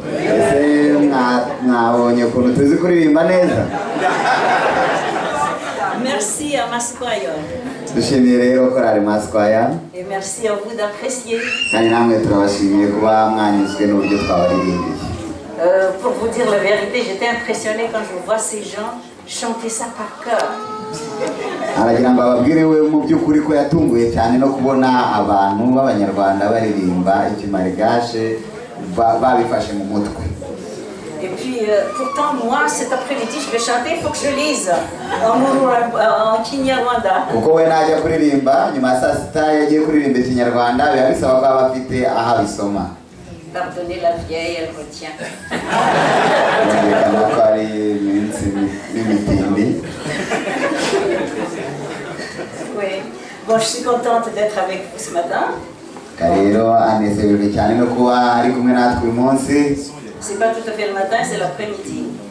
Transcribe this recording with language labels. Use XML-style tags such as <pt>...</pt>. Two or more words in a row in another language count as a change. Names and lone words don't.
<fr>Merci à Masquire. Et merci à vous d'apprécier. Pour vous dire la vérité, j'étais impressionnée quand je vois ces gens chanter ça par cœur.</fr> <rw>aragira ngo ababwire we mu by'ukuri ko yatunguye cyane no kubona abantu b'abanyarwanda baririmba ikimargashe babifashe mu mutwe.</rw> <fr>Et puis pourtant moi cet après-midi je vais chanter, il faut que je lise en Kinyarwanda.</fr> <rw>Kuko we najya kuririmba nyuma saa sita yagiye kuririmba ikinyarwanda biba bisaba ko aba afite aho abisoma.</rw> <fr>Pardonnez la vieille, elle retient. Oui. Bon, je suis contente d'être avec vous ce matin. C'est pas tout à fait le matin, c'est l'après-midi.</fr>